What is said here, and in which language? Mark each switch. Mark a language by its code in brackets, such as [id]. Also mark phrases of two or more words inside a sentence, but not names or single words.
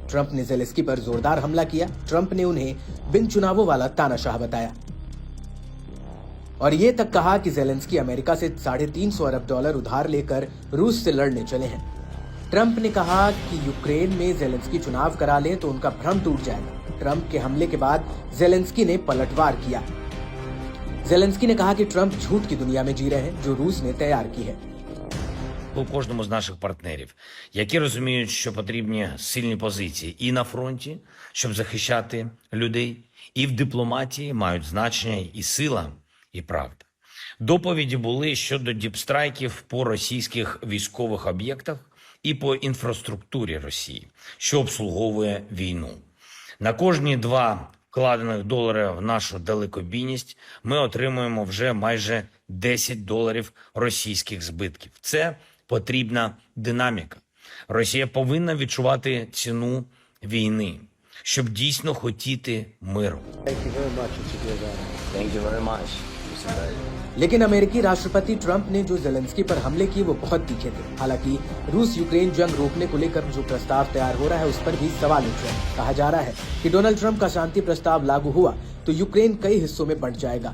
[hi] ट्रंप ने जेलेंस्की पर जोरदार हमला किया। ट्रंप ने उन्हें बिन चुनावों वाला तानाशाह बताया और ये तक कहा कि जेलेंस्की अमेरिका से $350 अरब उधार लेकर रूस से लड़ने चले हैं। ट्रंप ने कहा कि यूक्रेन में जेलेंस्की चुनाव करा ले तो उनका भ्रम टूट जाएगा। ट्रंप के हमले के बाद जेलेंस्की ने पलटवार किया। जेलेंस्की ने कहा कि ट्रंप झूठ की दुनिया में जी रहे हैं जो रूस ने तैयार की है। [uk] У кожному з наших партнерів, які розуміють, що потрібні сильні позиції і на фронті, щоб захищати людей, і в дипломатії мають значення і сила, і правда. Доповіді були щодо діпстрайків по російських військових об'єктах і по інфраструктурі Росії, що обслуговує війну. На кожні 2 вкладених долари в нашу далекобійність ми отримуємо вже майже $10 російських збитків. Це потрібна динаміка. Росія повинна відчувати ціну війни, щоб дійсно хотіти миру. [hi] लेकिन अमेरिकी राष्ट्रपति ट्रंप ने जो जेलेंस्की पर हमले किए वो बहुत तीखे थे। हालांकि रूस यूक्रेन जंग रोकने को लेकर जो प्रस्ताव तैयार हो रहा है उस पर भी सवाल उठ रहे हैं। कहा जा रहा है कि डोनाल्ड ट्रंप का शांति प्रस्ताव लागू हुआ तो यूक्रेन कई हिस्सों में बंट जाएगा।